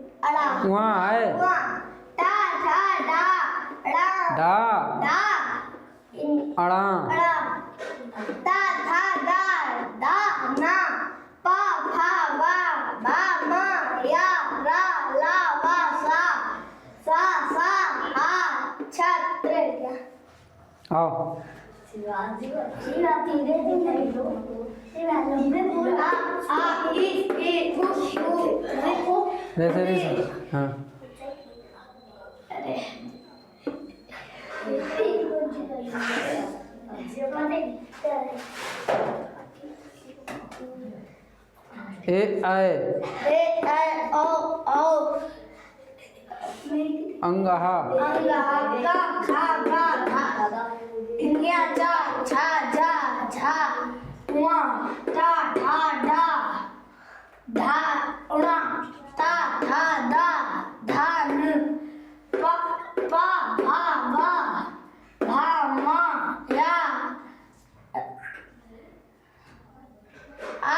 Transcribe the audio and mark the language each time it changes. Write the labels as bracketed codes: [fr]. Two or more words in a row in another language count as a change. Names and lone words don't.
[hi] वहाँ है, डा अड़ा, ता था दा दा ना पा फा वा बा मा या रा ला वा सा सा हा छत्र। आओ शिवाजी धीरे धीरे बोला आ ई उ जैसे हाँ ए आए ओ ओ अंगहा गा खा गा धा इन्या चा छा जा झा उआ ता ठा डा धा उणा ता था दा धान पा पा भा वा भा मा या आ